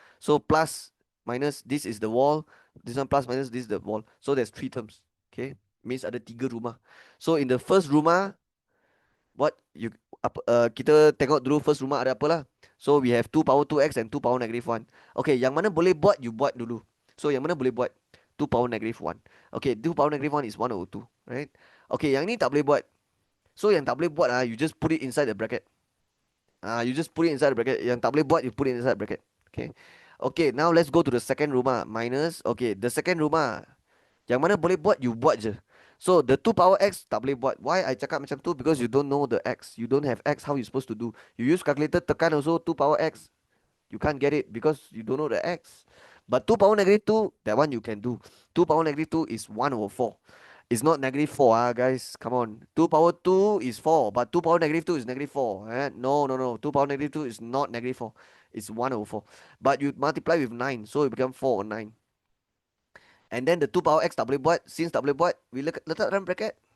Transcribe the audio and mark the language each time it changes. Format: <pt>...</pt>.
<en>So plus minus, this is the wall. This one plus minus, this is the wall. So there's three terms. Okay, means</en> <ms>ada tiga rumah.</ms> <en>So in the first</en> <ms>rumah, what you kita tengok dulu first rumah ada apa lah.</ms> <en>So we have 2 power 2x and 2 power negative 1.</en> <ms>Okay, yang mana boleh buat, you buat dulu. So yang mana boleh buat 2 power negative 1.</ms> <en>Okay, 2 power negative 1 is 1 over 2, right?</en> <ms>Okay, yang ni tak boleh buat.</ms> <en>So yang tak boleh buat, you just put it inside the bracket. You just put it inside the bracket.</en> <ms>Yang tak boleh buat,</ms> <en>you put it inside the bracket. Okay. Okay, now let's go to the second rumah. Minus. Okay, the second rumah.</en> <ms>Yang mana boleh buat, you buat je.</ms> <en>So the 2 power x</en> <ms>tak boleh buat.</ms> <en>Why I</en> <ms>cakap macam tu?</ms> <en>Because you don't know the x. You don't have x, how you supposed to do? You use calculator</en> <ms>tekan</ms> <en>also 2 power x. You can't get it because you don't know the x. But 2 power negative 2, that one you can do. 2 power negative 2 is 1 over 4. It's not negative 4, guys. Come on. 2 power 2 is 4, but 2 power negative 2 is negative 4. No, no, no. 2 power negative 2 is not negative 4. It's 1 over 4. But you multiply with 9, so it becomes 4 over 9. And then the 2 power x</en> <ms>tak boleh buat.</ms> <en>Since</en> <ms>tak boleh buat, we letak dalam bracket.</ms>